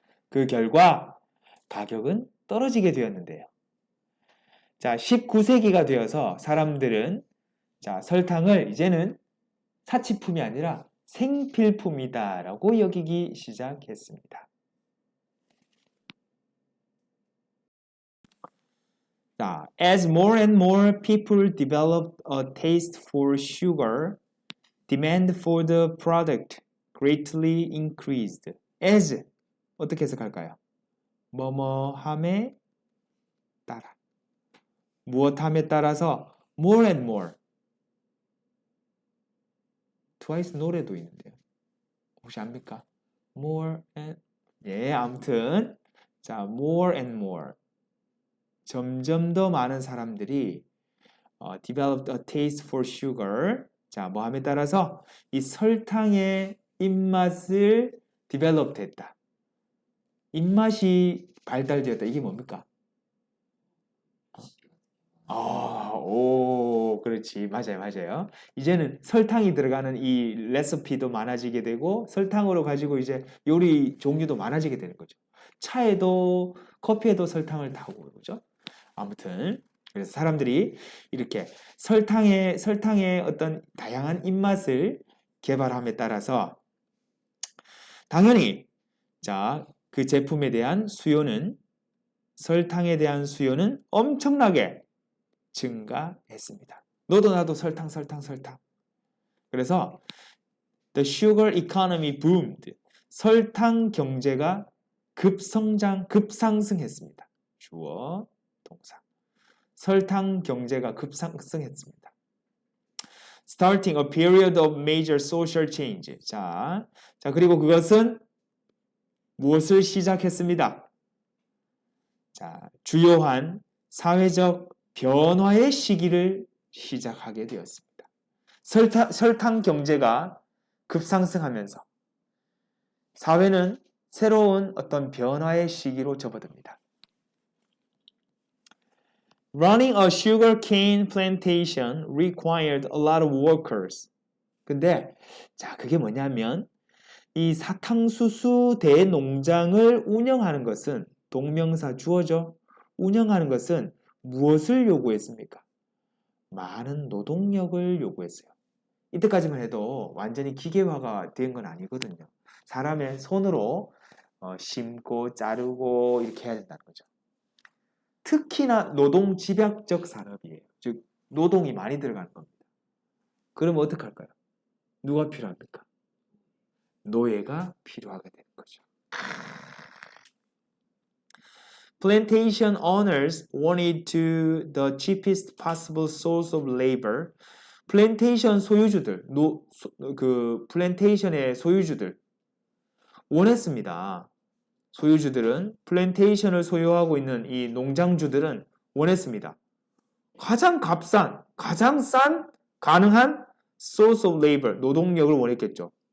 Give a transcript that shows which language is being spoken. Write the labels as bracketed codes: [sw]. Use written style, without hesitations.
[ko] 그 결과 가격은 떨어지게 되었는데요. 자, 19세기가 되어서 사람들은 자, 설탕을 이제는 사치품이 아니라 생필품이다라고 여기기 시작했습니다. [en] 자, as more and more people developed a taste for sugar, demand for the product greatly increased. [ko] as 어떻게 해석할까요? 뭐뭐함에 따라. 무엇함에 따라서 [en] more and more. [ko] 트와이스 노래도 있는데요. 혹시 압니까? [en] more and [ko] 예, 아무튼 자, [en] more and more. [ko] 점점 더 많은 사람들이 [en] developed a taste for sugar. [ko] 자, 뭐함에 따라서 이 설탕의 입맛을 developed 했다. 입맛이 발달되었다. 이게 뭡니까? 오, 그렇지. 맞아요. 이제는 설탕이 들어가는 이 레시피도 많아지게 되고, 설탕으로 가지고 이제 요리 종류도 많아지게 되는 거죠. 차에도, 커피에도 설탕을 타고, 그죠? 아무튼, 그래서 사람들이 이렇게 설탕의 어떤 다양한 입맛을 개발함에 따라서, 당연히, 자, 그 제품에 대한 설탕에 대한 수요는 엄청나게 증가했습니다. 너도 나도 설탕. 그래서 [en] the sugar economy boomed. [ko] 설탕 경제가 급상승했습니다. 주어, 동사. 설탕 경제가 급상승했습니다. [en] Starting a period of major social change. [ko] 자, 그리고 그것은 무엇을 시작했습니다? 자, 주요한 사회적 변화의 시기를 시작하게 되었습니다. 설탕 경제가 급상승하면서 사회는 새로운 어떤 변화의 시기로 접어듭니다. [en] Running a sugarcane plantation required a lot of workers. [ko] 근데 자, 그게 뭐냐면 이 사탕수수 대농장을 운영하는 것은 동명사 주어죠. 운영하는 것은 무엇을 요구했습니까? 많은 노동력을 요구했어요. 이때까지만 해도 완전히 기계화가 된 건 아니거든요. 사람의 손으로 심고 자르고 이렇게 해야 된다는 거죠. 특히나 노동 집약적 산업이에요. 즉 노동이 많이 들어가는 겁니다. 그러면 어떻게 할까요? 누가 필요합니까? 노예가 필요하게 되는 거죠. [en] Plantation owners wanted to the cheapest possible source of labor. [ko] 플랜테이션 소유주들, 플랜테이션의 소유주들 원했습니다. 소유주들은 플랜테이션을 소유하고 있는 이 농장주들은 원했습니다. 가장 값싼, 가장 싼 가능한 [en] source of labor, [ko] 노동력을 원했겠죠.